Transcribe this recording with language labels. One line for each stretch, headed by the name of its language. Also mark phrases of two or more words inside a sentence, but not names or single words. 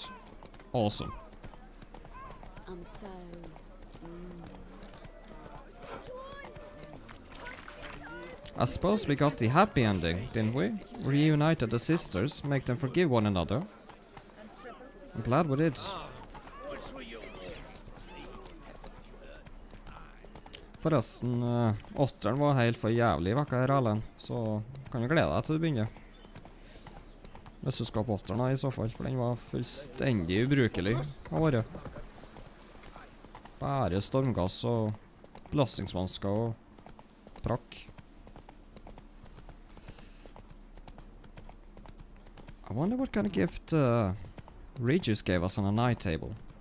English: Awesome. I suppose we got the happy ending, didn't we? Reunited the sisters, make them forgive one another. I'm glad we did.
Norwegian: Forresten, åtteren var helt for jævlig vekka her, Erlend. Så kan du glede deg til du begynner. Hvis du skal på åtteren da, i så fall, for den var fullstendig ubrukelig av året. Bare stormgass og belastningsvansker og prakk.
English: I wonder what kind of gift Regis gave us on a night table.